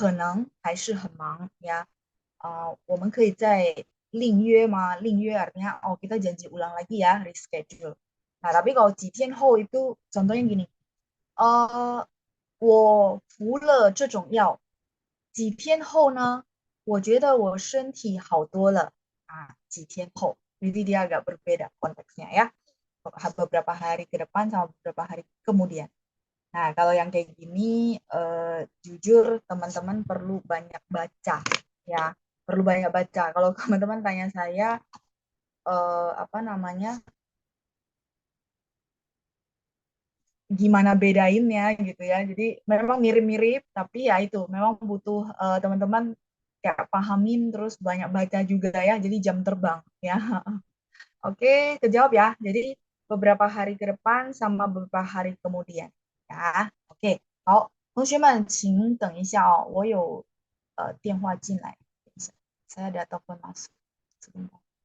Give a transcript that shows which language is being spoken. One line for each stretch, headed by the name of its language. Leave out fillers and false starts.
Chinese: 老师，我未来几天可能还是很忙 ya. 我们可以再另约吗？另约
Indonesian: artinya oh kita janji ulang lagi ya, reschedule. Nah, tapi kalau
Chinese: 几天后
Indonesian: itu contohnya gini.
Chinese: 我服了这种药，几天后呢，我觉得我身体好多了。几天后,
Indonesian: jadi dia agak berbeda konteksnya ya. Beberapa hari ke depan sama beberapa hari kemudian. Nah, kalau yang kayak gini, jujur teman-teman perlu banyak baca ya, perlu banyak baca. Kalau teman-teman tanya saya, apa namanya, gimana bedainnya gitu ya. Jadi memang mirip-mirip, tapi ya itu memang butuh teman-teman kayak pahamin terus banyak baca juga ya. Jadi jam terbang ya. Oke, kejawab ya. Jadi beberapa hari ke depan sama beberapa hari kemudian ya.
Chinese: Oke, 好，同学们请等一下哦，我有电话进来，等一下，
Indonesian: saya ada telepon masuk sebentar。